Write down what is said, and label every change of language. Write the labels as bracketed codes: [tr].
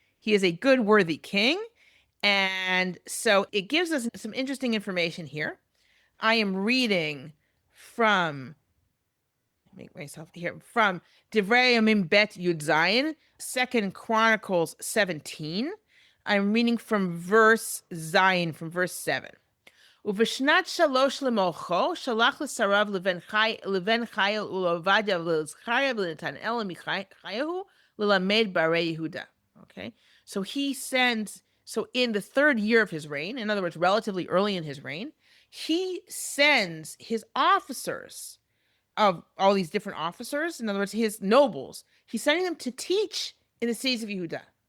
[en] He is a good, worthy king. And so it gives us some interesting information here. I am reading from, make myself here, from Divrei Yamim Bet Yud Zayin, 2 Chronicles 17. I'm reading from verse Zayin, from verse 7. [he] ובשנת 3 למלכו שלח לשריו לבן חיל ולעובדיה ולזכריה ולנתנאל ומחייהו ללמד בערי יהודה. [en] Okay, so he sends, so in the 3rd year of his reign, in other words, relatively early in his reign, he sends his officers, of all these different officers, in other words, his nobles, he's sending them to teach in the cities of Yehuda.